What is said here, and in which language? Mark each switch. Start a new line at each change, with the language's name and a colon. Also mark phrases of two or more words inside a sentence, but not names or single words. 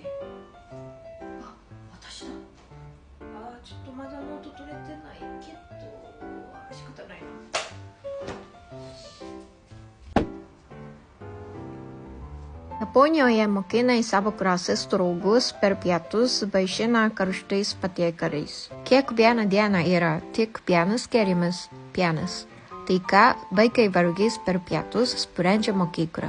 Japanese: あ、私だ。ちょっとまだノート取れてないけど、仕方ないな。
Lithuanian: Japonijoje mokiniai savo klasės draugus per pietus vaišina karštais patiekaliais. Kiekvieną dieną yra tik vienas gėrimas – pienas. Tai ką vaikai valgys per pietus sprendžia mokykla.